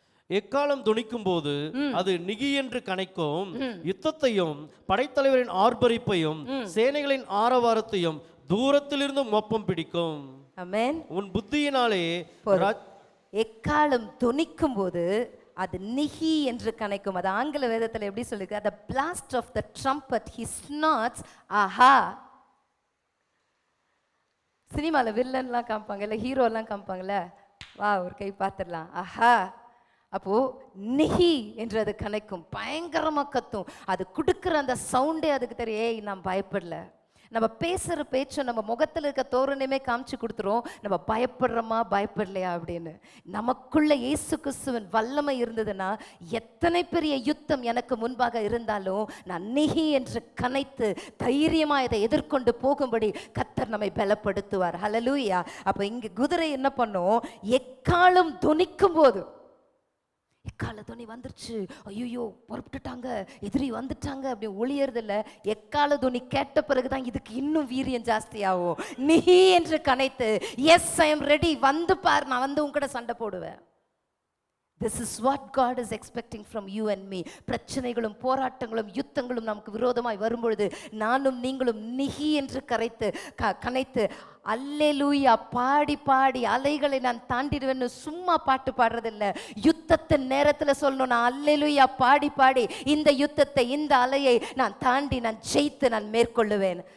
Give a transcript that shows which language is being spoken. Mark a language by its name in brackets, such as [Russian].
[Tamil] எக்காலம் துணிக்கும் போது அது நிகி என்று கனைக்கும், யுத்தத்தையும் படைத்தலைவரின் ஆர்ப்பரிப்பையும் சேனைகளின் ஆரவாரத்தையும் தூரத்திலிருந்து மொப்பம் பிடிக்கும். ஆமென். உன் புத்தியினாலே எக்காலம் துணிக்கும் போது அது நிகி என்று கனைக்கும். அது ஆங்கில வேதத்தில் எப்படி சொல்லிருக்கு? [English] the blast of the trumpet he snorts. [Tamil] ஆஹா. சினிமால வில்லன்லாம் காமிப்பாங்க, இல்லை ஹீரோலாம் காமிப்பாங்கல்ல, வா ஒரு கை பார்த்துடலாம், ஆஹா. அப்போ நிகி என்று அது கனைக்கும், பயங்கரமா கத்தும். அது கொடுக்குற அந்த சவுண்டே அதுக்கு தெரியும், ஏய் நான் பயப்படல. நம்ம பேசுகிற பேச்சை நம்ம முகத்தில் இருக்க தோரணையுமே காமிச்சு கொடுத்துரும், நம்ம பயப்படுறோமா பயப்படலையா அப்படின்னு. நமக்குள்ள இயேசு கிறிஸ்துவின் வல்லமை இருந்ததுன்னா எத்தனை பெரிய யுத்தம் எனக்கு முன்பாக இருந்தாலும் நான் நிகி என்று கனைத்து தைரியமாக இதை எதிர்கொண்டு போகும்படி கர்த்தர் நம்மை பலப்படுத்துவார். ஹல்லேலூயா. அப்போ இங்கே குதிரை என்ன பண்ணும்? எக்காலம் துணிக்கும் போது, எக்கால துணி வந்துருச்சு, ஐயோ புறப்பட்டுட்டாங்க, எதிரி வந்துட்டாங்க அப்படி ஒளியறது இல்லை. எக்கால துணி கேட்ட பிறகுதான் இதுக்கு இன்னும் வீரியம் ஜாஸ்தியாகும். நிஹி என்று கனைத்து, எஸ் ஐ எம் ரெடி, வந்து பார், நான் வந்து உங்ககிட்ட சண்டை போடுவேன். [English] This is what God is expecting from you and me. [Tamil] பிரச்சனைகளும் போராட்டங்களும் யுத்தங்களும் நமக்கு விரோதமாய் வரும்பொழுது நானும் நீங்களும் நிகி என்று கனைத்து அல்லேலூயா பாடி பாடி அலைகளை நான் தாண்டிடுவேன்னு சும்மா பாட்டு பாடுறதில்லை. யுத்தத்தின் நேரத்தில் சொல்லணும், நான் அல்லேலூயா பாடி பாடி இந்த யுத்தத்தை, இந்த அலையை நான் தாண்டி, நான் ஜெயித்து நான் மேற்கொள்ளுவேன்.